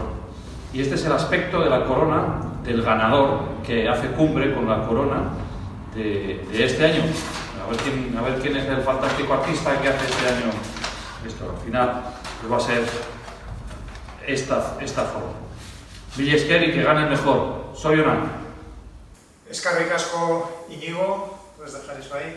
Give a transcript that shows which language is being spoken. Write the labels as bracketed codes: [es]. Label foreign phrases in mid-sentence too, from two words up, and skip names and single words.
[es] Y este es el aspecto de la corona del ganador que hace cumbre con la corona de este año. A ver quién es el fantástico artista que hace este año esto. Al final pues va a ser esta forma. [eu] Mila esker [es] y que gane el mejor. Soy Onan. [eu] Eskerrik asko, Iñigo, [es] puedes dejar eso ahí.